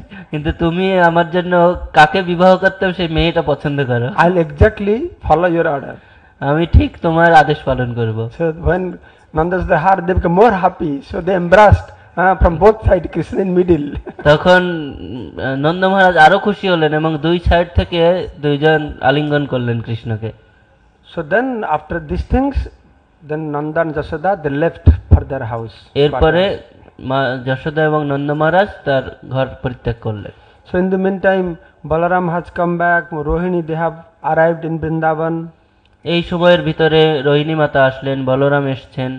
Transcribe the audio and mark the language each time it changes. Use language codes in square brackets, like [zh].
[bn] কিন্তু তুমি আমার জন্য কাকে বিবাহ করতে হবে সেই মেয়েটা পছন্দ করো। [en] I'll exactly follow your order. [bn] আমি ঠিক তোমার আদেশ পালন করব। [en] So when Nanda's the heart, they became more happy. So they embraced from both sides, Krishna in middle. [bn] তখন নন্দ মহারাজ আরো খুশি হলেন এবং দুই সাইড থেকে দুইজন আলিঙ্গন করলেন কৃষ্ণকে। [en] So then after these things, then Nanda and Jashoda, they left for their house. [bn] এরপরে মা যশোদা এবং নন্দ মহারাজ তার ঘর পরিত্যাগ করলেন। [en] So in the meantime, Balaram has come back, Rohini, they have arrived in Vrindavan. [bn] এই সময়ের ভিতরে রোহিণী মাতা আসলেন, বলরাম এসেছেন।